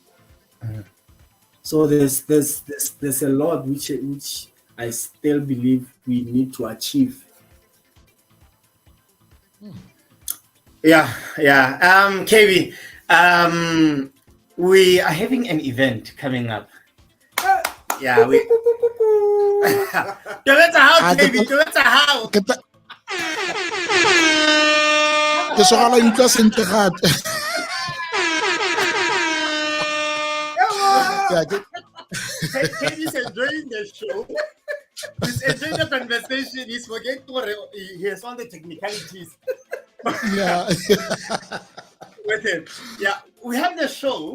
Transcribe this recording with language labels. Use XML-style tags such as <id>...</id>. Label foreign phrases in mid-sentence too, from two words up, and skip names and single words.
<en>So there's a lot which I still believe we need to achieve. Yeah. KB, we are having an event coming up. Yeah, we. No matter how, KB, no matter how.</en> <tn>Ke sogala ntwa sentle gape.</tn> <en>He's enjoying the show. He's enjoying the conversation. He's forgetting he has all the technicalities. Yeah. With him. Yeah, we have the show.</en>